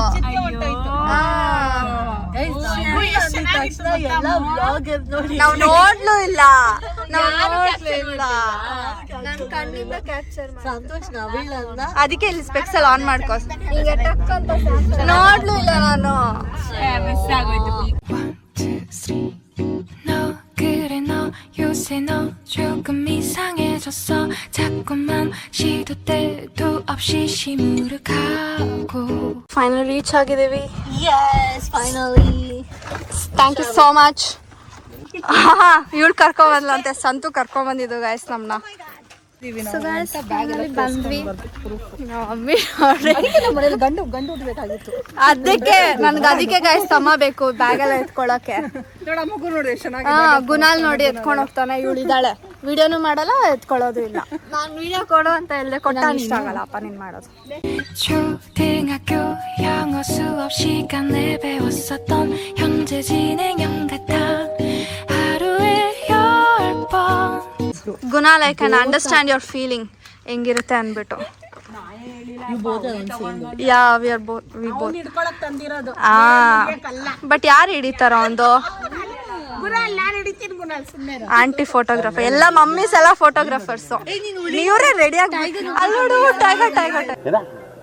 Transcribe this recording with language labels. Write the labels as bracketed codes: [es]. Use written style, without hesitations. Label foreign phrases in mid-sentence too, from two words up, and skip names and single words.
[kn] ನಾವು ನೋಡ್ಲೂ ಇಲ್ಲ. ನನ್ ಕಣ್ಣಿಂದ ಕ್ಯಾಪ್ಚರ್ ಸಂತೋಷ್ ಅದಕ್ಕೆ ಇಲ್ಲಿ ಸ್ಪೆಕ್ಸ್ ಎಲ್ಲ ಆನ್ ಮಾಡ್ಕೋ. ನೋಡ್ಲೂ ಇಲ್ಲ ನಾನು. [ko] 요새 너 조금 이상해졌어. 자꾸만 시도 때도 없이 시무룩하고. [en] Finally reach ಆಗಿದ್ದೀವಿ. Yes, finally. Thank you so much. [kn] ಇವಳು ಕರ್ಕೊಂಡ್ಬಂದ್ಲಂತೆ, ಸಂತು ಕರ್ಕೊಂಡ್ಬಂದಿದ್ದು ಗೈಸ್ ನಮ್ನ. [en] So guys, ಬಂದ್ವಿ. [kn] ಅದಕ್ಕೆ ಗೈಸ್ ತಮ್ಮ ಬೇಕು ಬ್ಯಾಗೆಲ್ಲ ಎತ್ಕೊಳಕ್ಕೆ. ಗುನಾಲ್ ನೋಡಿ ಎತ್ಕೊಂಡು ಹೋಗ್ತಾನೆ. ಇವಳು ಇದ್ದಾಳೆ, ವಿಡಿಯೋನು ಮಾಡಲ್ಲ, ಎತ್ಕೊಳ್ಳೋದು ಇಲ್ಲ. ನಾನ್ ವಿಡಿಯೋ ಕೊಡು ಅಂತ ಹೇಳ್ದೆ, ಕೊಟ್ಟ ಇಷ್ಟ ಆಗಲ್ಲಪ್ಪ ನೀನ್ ಮಾಡೋದು. [ko] 초등학교 영어 수업 시간에 배웠었던 현재 진행형 같아. 하루에 10번. [en] ಗುನಾಲ್, I can understand your feeling [kn] ಹೆಂಗಿರುತ್ತೆ ಅನ್ಬಿಟ್ಟು. ಬಟ್ ಯಾರು ಹಿಡಿತಾರ ಒಂದು [en] aunty photographer. [kn] ಎಲ್ಲ ಮಮ್ಮೀಸ್ ಎಲ್ಲ ಫೋಟೋಗ್ರಾಫರ್ಸ್. ನೀವ್ರೆ ರೆಡಿ ಆಗಿ ಅಲ್ಲೋಡು. ಟೈಗರ್